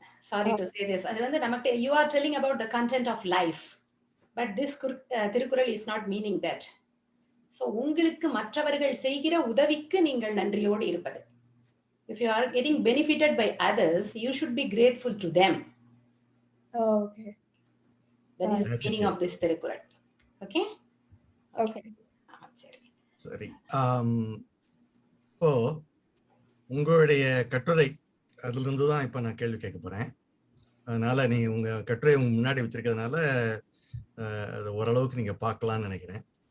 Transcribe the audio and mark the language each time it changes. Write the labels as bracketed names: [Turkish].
[English] Sorry to say this. [Tamil] அது வந்து நமக்கு [English] you are telling about the content of life, but this Thirukkural is not meaning that. [Tamil] So உங்களுக்கு மற்றவர்கள் செய்கிற உதவிக்கு நீங்கள் நன்றியோடு இருப்பது. [English] If you are getting benefited by others, you should be grateful to them. Okay. That is the meaning of this Thirukkural. Okay? Okay. [Tamil] சரி. சரி. இப்போ உங்களுடைய கட்டுரை அதுல இருந்து தான் இப்ப நான் கேள்வி கேட்க போறேன். அதனால நீங்க உங்க கட்டுரை முன்னாடி வச்சிருக்கிறதுனால அது ஓரளவுக்கு நீங்க பார்க்கலாம்னு நினைக்கிறேன்.